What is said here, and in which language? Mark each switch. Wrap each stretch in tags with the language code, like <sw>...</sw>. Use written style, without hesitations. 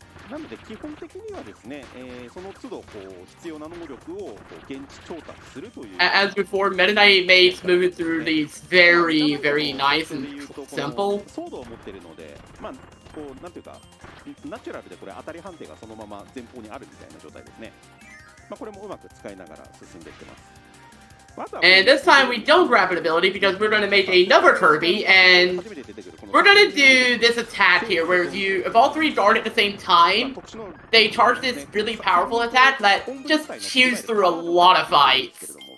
<ja>なので基本的にはですね、その都度こう必要な能力をこう現地調達するという。</ja> <en>As before, Meta Knight makes moving through these very, very nice and simple.</en> <ja>ソードを持っているので、まあこうなんていうかナチュラルでこれ当たり判定がそのまま前方にあるみたいな状態ですね。まあこれもうまく使いながら進んでいってます。</ja> <en>And this time we don't grab an ability because we're going to make another Kirby, and we're going to do this attack here where if all three dart at the same time, they charge this really powerful attack that just chews through a lot of fights.</en>